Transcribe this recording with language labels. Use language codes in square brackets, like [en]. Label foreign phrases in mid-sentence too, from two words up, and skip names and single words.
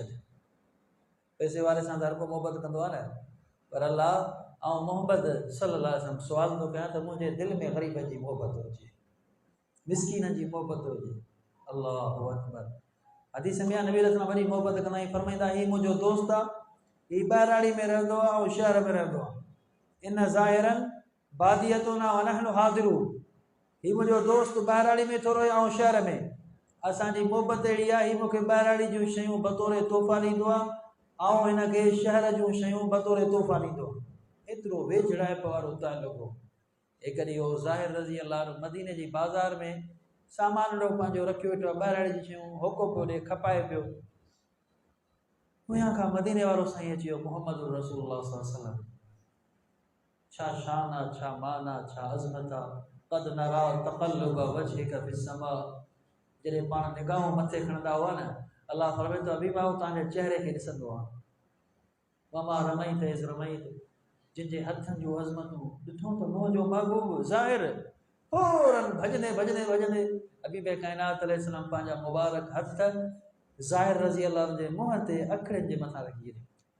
[sd] पैसे वारे सां त हर को मोहबत कंदो आहे न, पर अल्लाह ऐं मोहम्मद [ar] صلى الله عليه وسلم [sd] सुवाल थो कयां त मुंहिंजे दिलि में ग़रीबनि जी मोहबत हुजे, मिस्कीननि जी मोहबत हुजे। [ar] الله أكبر. [sd] हदीस में नबी अलैहि वरी मोहबत कंदा आहिनि, फरमाईंदा ही मुंहिंजो दोस्त आहे, ही ॿाहिराड़ी में रहंदो आहे ऐं शहर में रहंदो आहे। [ar] إن زاهرا باديتنا ونحن حاضروه, [sd] ही मुंहिंजो दोस्त ॿाहिराड़ी में थो रहे ऐं शहर में। असांजी मोहबत अहिड़ी आहे, ही मूंखे ॿाहिराड़ी जूं शयूं बतौर तोहफ़ा ॾींदो आहे ऐं हिनखे शहर जूं शयूं बतौर तोहफ़ा ॾींदो आहे। एतिरो वेझड़ाइप वारो ताल्लुक़ हो। हिकु ॾींहुं हो ज़ाहिर [ar] رضي الله [sd] मदीने जी बाज़ार में सामान ॾो पंहिंजो रखियो वेठो आहे, ॿाहिराड़ी जी शयूं होको पियो ॾे, खपाए पियो। हुयां खां मदीने वारो साईं अची वियो, [ar] محمد رسول الله صلى الله عليه وسلم. [sd] छा शान आहे, छा मान आहे, छा अज़मत आहे। [ar] قد نرى تقلب وجهك في السماء, [sd] जॾहिं पाण निगाहूं मथे खणंदा हुआ न, अल्लाह फरमाए थो अभी मां तव्हांजे चहिरे खे ॾिसंदो आहियां। [ar] وما رميت إذ رميت, [sd] जिन जे हथनि जूं अज़मतूं ॾिठो त मुंहिंजो महबूब ज़ाहिर फौरन भॼंदे भॼंदे भॼंदे हबीब काइनात अलैहिस्सलाम पंहिंजा मुबारक हथ ज़ाहिर [ar] رضي الله [sd] जे मुंहं ते अखियुनि जे मथां रखी छॾिया।